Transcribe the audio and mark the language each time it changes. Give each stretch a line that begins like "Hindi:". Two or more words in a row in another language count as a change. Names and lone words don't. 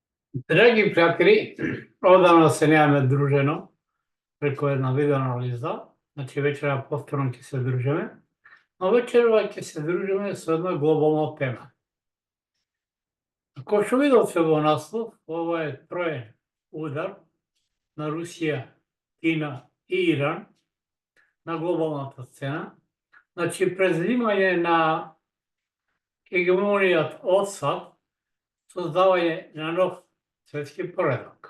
Macedonian: Драги пријатели, одамна се немаме дружено преку една видео анализа, значи вечера повторно ќе се дружиме, но вечерва ќе се дружиме со една глобална тема. Како што видовте во наслов, ова е троен удар на Русија, Кина и Иран на глобалната сцена, значи преземање на хегемонијата од САД, создавање на нов светски поредок.